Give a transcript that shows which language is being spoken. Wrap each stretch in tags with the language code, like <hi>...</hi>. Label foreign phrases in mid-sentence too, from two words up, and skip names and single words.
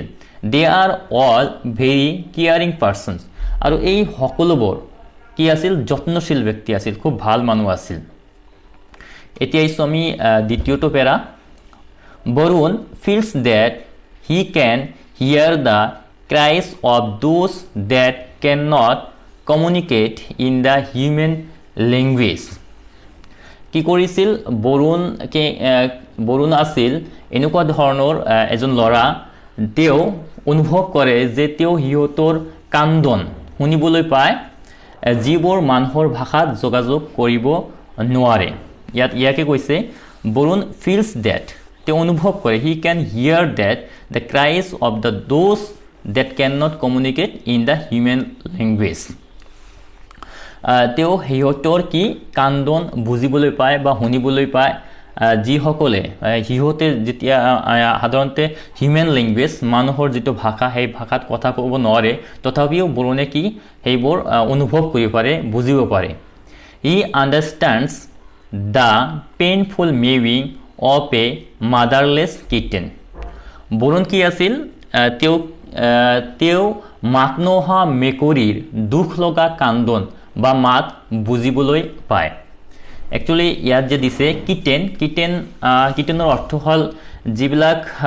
<en>They are all very caring persons,</en> <as>আৰু এই সকলোবোৰ কি আছিল? যত্নশীল ব্যক্তি আছিল, খুব ভাল মানুহ আছিল। এতিয়া আহিছোঁ আমি দ্বিতীয়টো পেৰা।</as> <en>বৰুণ feels that he can hear the cries of those that cannot communicate in the human language.</en> <as>কি কৰিছিল বৰুণ আছিল এনেকুৱা ধৰণৰ এজন ল'ৰা তেওঁ অনুভৱ কৰে যে তেওঁ হিহঁতৰ কান্দন শুনিবলৈ পায় যিবোৰ মানুহৰ ভাষাত যোগাযোগ কৰিব নোৱাৰে ইয়াকে কৈছে বৰুণ</as> <en>feels that</en> <as>তেওঁ অনুভৱ কৰে</as> <en>he can hear that the cries of those that cannot communicate in the human language</en> <as>তেওঁ হিহঁতৰ কি কান্দন বুজিবলৈ পায় বা শুনিবলৈ পায় যিসকলে হিহঁতে যেতিয়া সাধাৰণতে</as> <en>human language</en> <as>মানুহৰ যিটো ভাষা সেই ভাষাত কথা ক'ব নোৱাৰে তথাপিও বৰুণে কি সেইবোৰ অনুভৱ কৰিব পাৰে বুজিব পাৰে</as> <en>he understands the painful mewing of a motherless kitten</en> <as>বৰুণ কি আছিল তেওঁ মাত নোহোৱা মেকুৰীৰ দুখ লগা কান্দন বা মাত বুজিবলৈ পায় একচুয়ালি ইয়াত যে দিছে কিটেনৰ অৰ্থ হল যিবিলাক</as>